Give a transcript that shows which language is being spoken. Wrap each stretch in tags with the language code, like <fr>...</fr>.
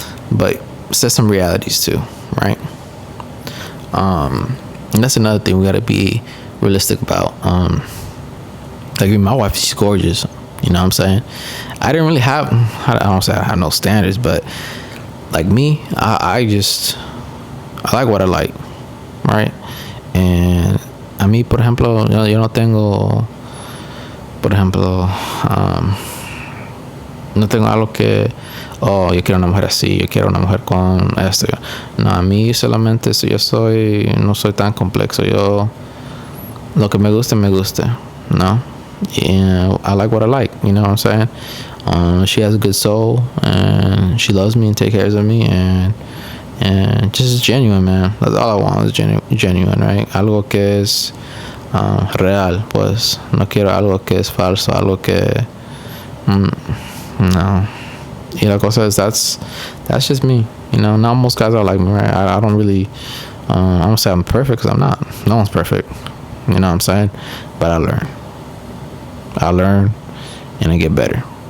<en>But set some realities too, right? And that's another thing we got to be realistic about. Like my wife, she's gorgeous. You know what I'm saying? I didn't really have, I don't say I have no standards, but like me, I like what I like, right?</en> <es>And a mí, por ejemplo, yo no tengo, por ejemplo, no tengo algo que, yo quiero una mujer así, yo quiero una mujer con esto. No, a mí solamente no soy tan complejo. Yo, lo que me gusta, ¿no?</es> <en>And I like what I like, you know what I'm saying? She has a good soul, and she loves me and takes care of me, and just genuine, man. That's all I want is genuine, right?</en> <es>Algo que es real, pues. No quiero algo que es falso, algo que no. Y la cosa</es> <en>is that's just me, you know. Not most guys are like me, right? I don't really I don't say I'm perfect, because I'm not. No one's perfect, you know what I'm saying? But I learn and I get better.</en>